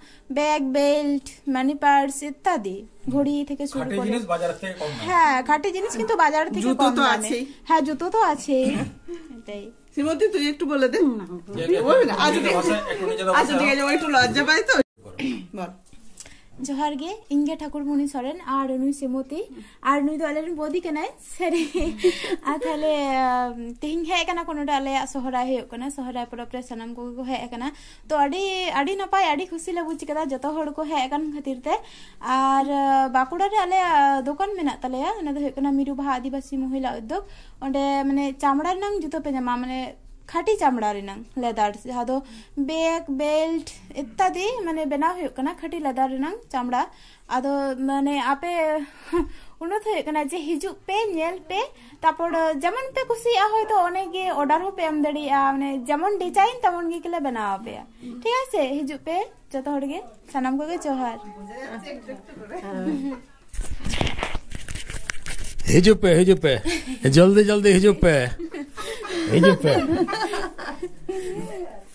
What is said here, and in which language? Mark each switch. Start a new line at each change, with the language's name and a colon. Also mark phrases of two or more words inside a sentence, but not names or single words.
English: bag, belt, money purse
Bangla: ইত্যাদি, ঘড়ি থেকে শুরু করে, হ্যাঁ খাঁটি জিনিস কিন্তু বাজার থেকে জুতো তো আছে। হ্যাঁ, জুতো তো আছে। এটাই। শ্রীমতী, তুই একটু বলে দে। আচ্ছা ঠিক আছে, ও একটু লজ্জা পাই তো, বল।
Santali: जोहार गे इंगे ठाकुरमणि सोरेन और नुई सेमती और नुई दो आलेन बोदी कनाय सरी आ थाले तिहिं हे कना कोनोटा आले सोहराय हे कना सोहराय परब रे सनाम को हे कना तो आडी नपाय आडी खुशी ले बुझ कदा जतो हड़ को हे कन खातिर ते और बाकुड़ा रे आले दुकान मेना तलेया ना दो हे कना मिरुबाहा आदिवासी महिला उद्योग ओंडे माने चामड़ा नांग जुतो पे जामा माने खाटी चामड़ा रेनांग लेदार जहाँ दो बैग बेल्ट इत्यादि माने बेना हुई कना खाटी लेदार रेनांग चामड़ा आदो माने आपे उन्नत हुई कना जे हिजु पे नेल पे तापर जेमन पे खुशी आ होय तो ओने के ऑर्डर हो पे एम दड़ी आ माने जेमन डिजाइन तमन गे केले बनावा पे
Hindi: ठीक है
Santali: हिजु पे जतो हड़ गे सनम को गे जोहार हिजु पे जल्दी जल्दी हिजु पे